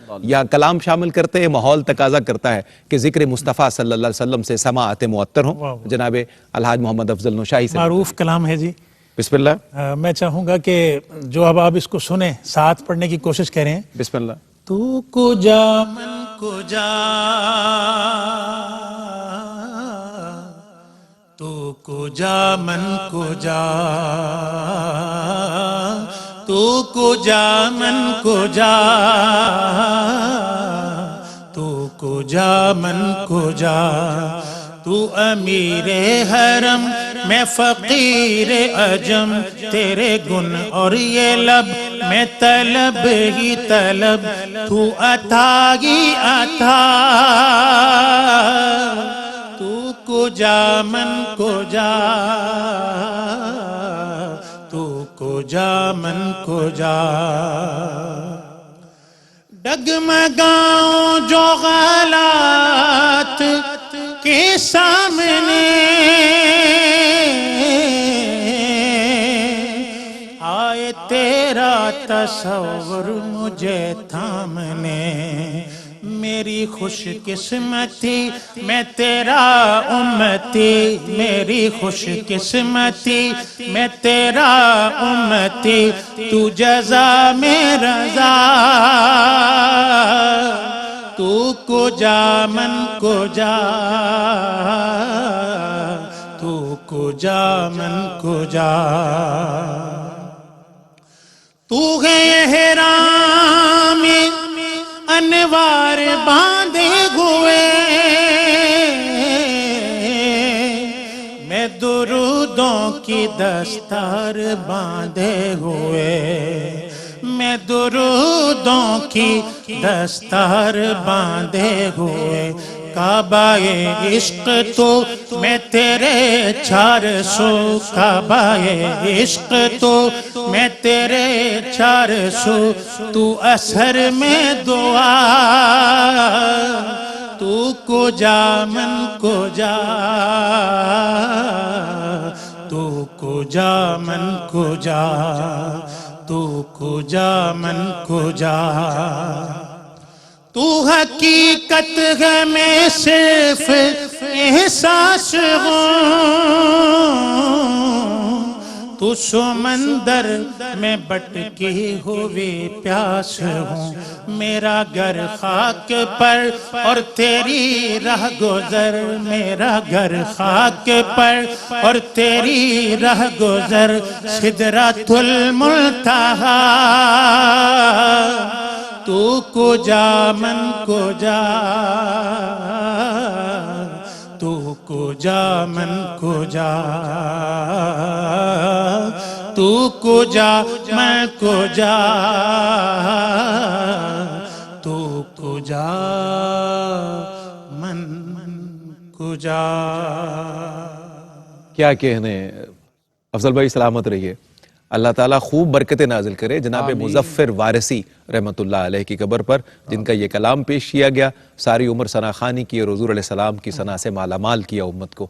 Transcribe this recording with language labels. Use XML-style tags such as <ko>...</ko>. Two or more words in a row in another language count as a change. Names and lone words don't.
<ur>یہاں کلام شامل کرتے ہیں، ماحول تقاضا کرتا ہے کہ ذکر مصطفیٰ</ur> <ar>صلی اللہ علیہ وسلم</ar> <ur>سے سماعت معطر ہوں۔ جناب الحاج محمد افضل نوشاہی سے معروف کلام ہے جی۔</ur> <ar>بسم اللہ،</ar> <ur>میں چاہوں گا کہ جو اب آپ اس کو سنیں، ساتھ پڑھنے کی کوشش کریں۔</ur> <ar>بسم اللہ۔</ar> <fa>تو کجا من کجا، تو کجا من کجا، تو کجا من کجا، تو کجا من کجا،</fa> <ur>تو امیر حرم میں فقیر عجم، تیرے گن اور یہ لب میں طلب ہی طلب، تو عطا ہی عطا،</ur> <fa>تو کجا من کجا، تو کجا من کجا،</fa> <ur>ڈگمگاؤں جو غلات کے سامنے، آئے تیرا تصور مجھے تھامنے، میری خوش قسمتی میں تیرا امتی، میری خوش قسمتی میں تیرا امتی، تو جزا میں رضا،</ur> <fa>تو کجا من کجا، تو کجا من کجا،</fa> <ur>تو ہے احرام انوار باندھے ہوئے، میں درودوں کی دستار باندھے ہوئے، میں درودوں کی دستار باندھے ہوئے، کعبہ عشق تو میں تیرے 400، کعبہ عشق تو میں تیرے 400، تو اثر میں دعا،</ur> <fa>تو کجا من کجا، تو کجا من کجا تو کجا من کجا</fa> <ur>تو حقیقت ہے میں صرف احساس ہوں تو سمندر میں بٹکی ہوئے پیاس ہوں میرا گھر خاک پر اور تیری راہ گزر میرا گھر خاک پر اور تیری راہ گزر سدرۃ المنتہا</ur> <fa>تو کجا من کجا تو کجا من کجا تو کجا من کجا تو کجا من کجا.</fa> <ur>کیا کہنے افضل بھائی، سلامت رہیے. اللہ تعالیٰ خوب برکت نازل کرے جناب مظفر وارثی</ur> <ar>رحمۃ اللہ علیہ</ar> <ur>کی قبر پر، جن کا یہ کلام پیش کیا گیا. ساری عمر ثنا خوانی کی اور حضور</ur> <ar>علیہ السلام</ar> <ur>کی ثنا سے مالا مال کیا امت کو.</ur>